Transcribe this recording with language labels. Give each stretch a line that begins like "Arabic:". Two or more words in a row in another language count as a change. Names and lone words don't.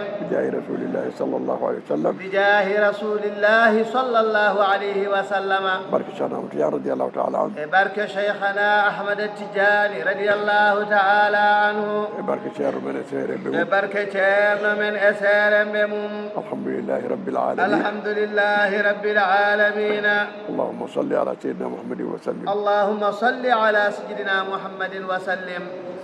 Arabic: بجاه رسول الله صلى الله عليه وسلم بجاه رسول الله صلى الله عليه وسلم
Fula: barke Cheikh Ahmad Tidiane
Arabic: رضي الله تعالى عنه
Fula: e barke cheikhana Ahmad Tidiane
Arabic: رضي الله تعالى عنه
Fula: e barke ceerno men e seeremɓe e mum barke ceerno men e seeremɓe mum
Arabic: الحمد لله رب العالمين الحمد لله رب العالمين اللهم صل على سيدنا محمد وسلم اللهم صل على سيدنا محمد وسلم